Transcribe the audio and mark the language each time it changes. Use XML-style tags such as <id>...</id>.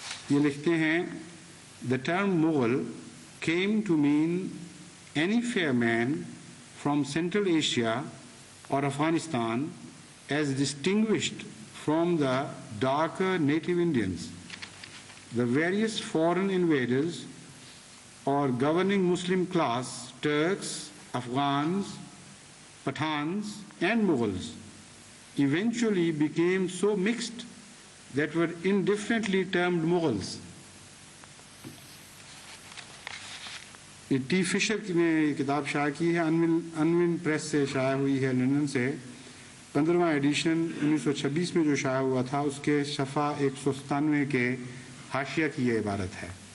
<ur>یہ لکھتے ہیں،</ur> <en>The term Mughal came to mean any fair man from Central Asia or Afghanistan as distinguished from the darker native Indians. The various foreign invaders or governing Muslim class, Turks, Afghans, Pathans and Mughals eventually became so mixed that were indifferently termed Mughals.</en> <ur>T فشر نے کتاب شائع کی ہے، انون press سے شائع ہوئی ہے لندن سے، 15واں ایڈیشن 1926 میں جو شائع ہوا تھا اس کے صفحہ 197 کے حاشیہ کی یہ عبارت ہے.</ur>